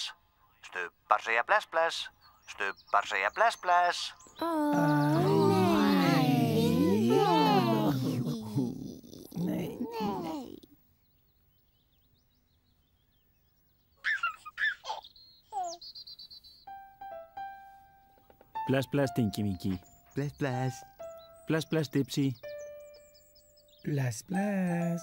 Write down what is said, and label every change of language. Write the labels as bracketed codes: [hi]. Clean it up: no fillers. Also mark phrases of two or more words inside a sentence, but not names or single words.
[is] Stubbar segja bless bless. Stubbar segja bless bless. Nei. Bless, bless, Dinky Winky. Bless, bless. Bless, bless, Dipsy. Bless, bless.